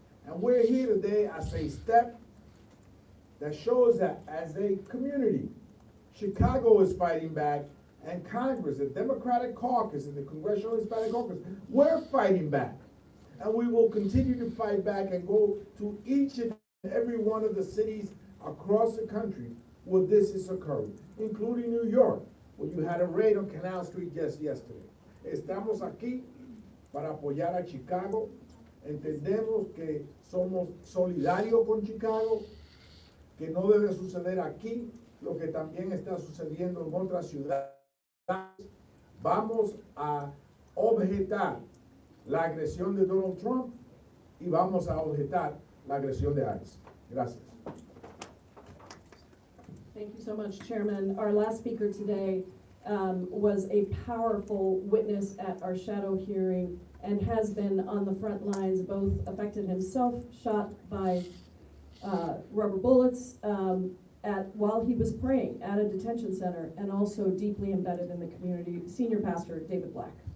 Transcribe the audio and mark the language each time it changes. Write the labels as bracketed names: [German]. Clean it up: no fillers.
[English] And we're here today as a step that shows that as a community, Chicago is fighting back, and Congress, the Democratic Caucus and the Congressional Hispanic Caucus, we're fighting back. And we will continue to fight back and go to each and every one of the cities across the country where this is occurring, including New York, where you had a raid on Canal Street just yesterday. [Spanish] Estamos aquí para apoyar a Chicago. Entendemos que somos solidarios con Chicago, que no debe suceder aquí lo que también está sucediendo en otras ciudades. Vamos a objetar la agresión de Donald Trump y vamos a objetar la agresión de ICE. Gracias. [English] Thank you so much, Chairman. Our last speaker today was a powerful witness at our shadow hearing and has been on the front lines, both affected himself, shot by rubber bullets while he was praying at a detention center, and also deeply embedded in the community, Senior Pastor David Black.